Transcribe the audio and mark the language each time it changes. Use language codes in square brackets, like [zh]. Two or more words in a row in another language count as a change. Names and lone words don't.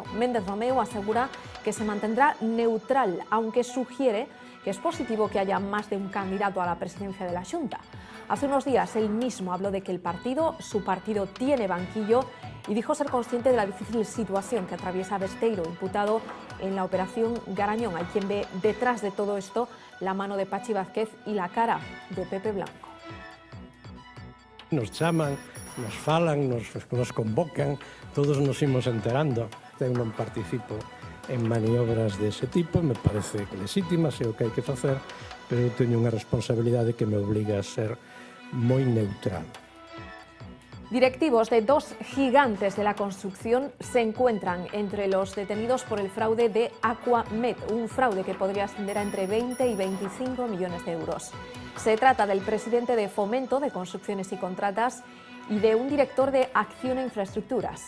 [es] Méndez Romeu asegura que se mantendrá neutral, aunque sugiere que es positivo que haya más de un candidato a la presidencia de la Xunta. Hace unos días él mismo habló de que su partido tiene banquillo y dijo ser consciente de la difícil situación que atraviesa Besteiro, imputado en la operación Garañón. Hay quien ve detrás de todo esto la mano de Pachi Vázquez y la cara de Pepe Blanco. [gl] Nos chaman, nos falan, nos convocan, todos nos imos enterando. Eu non participo en maniobras dese tipo, me parece legítimas, é o que hai que facer, pero eu teño unha responsabilidade que me obliga a ser moi neutral. [es] Directivos de dos gigantes de la construcción se encuentran entre los detenidos por el fraude de Aquamed, un fraude que podría ascender a entre 20 y 25 millones de euros. Se trata del presidente de Fomento de Construcciones y Contratas y de un director de Acción e Infraestructuras.